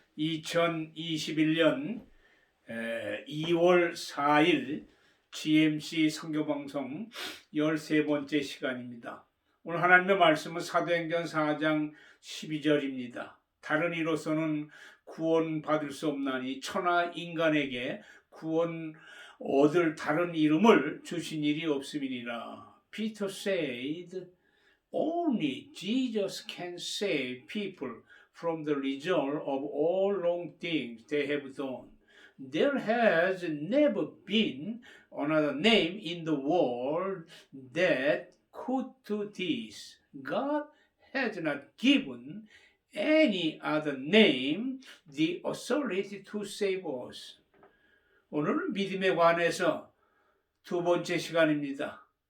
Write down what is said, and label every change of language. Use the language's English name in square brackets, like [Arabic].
[Korean] 2021년 2월 4일 GMC 선교방송 13번째 시간입니다. 오늘 하나님의 말씀은 사도행전 4장 12절입니다. 다른 이로서는 구원받을 수 없나니 천하 인간에게 구원 얻을 다른 이름을 주신 일이 없음이니라. [English] Peter said, Only Jesus can save people from the result of all wrong things they have done. There has never been another name in the world that could do this. God has not given any other name the authority to save us. [Korean] 오늘은 믿음에 관해서 두 번째 시간입니다.